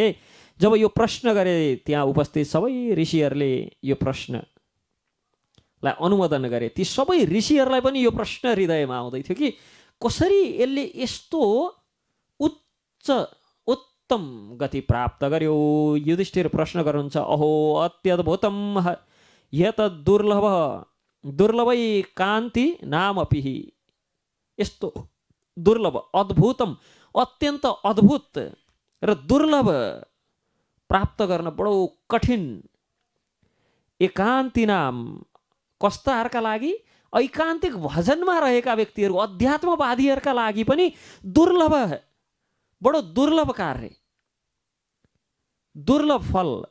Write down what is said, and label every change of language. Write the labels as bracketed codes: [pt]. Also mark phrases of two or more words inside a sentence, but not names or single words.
[ne] जब यो प्रश्न गरे त्यहाँ उपस्थित सबै ऋषिहरूले यो प्रश्नलाई अनुमोदन गरे। ती सबै ऋषिहरूलाई पनि यो प्रश्न हृदयमा आउँदै थियो कि कसरी यसले यस्तो उत्तम गति प्राप्त गर्यो। युधिष्ठिर प्रश्न गर्नुहुन्छ, [sa] अहो अत्यद्भुतम यत दुर्लभै कान्ति नामपि। [ne] यस्तो दुर्लभ, अद्भुतम, अत्यन्त अद्भुत र दुर्लभ प्राप्त गर्न बडो कठिन एकान्ति नाम कस्ताहरूका लागि, ऐकान्तिक भजनमा रहेका व्यक्तिहरू, अध्यात्मवादीहरूका लागि पनि दुर्लभ, बडो दुर्लभ कार्य, दुर्लभ फल।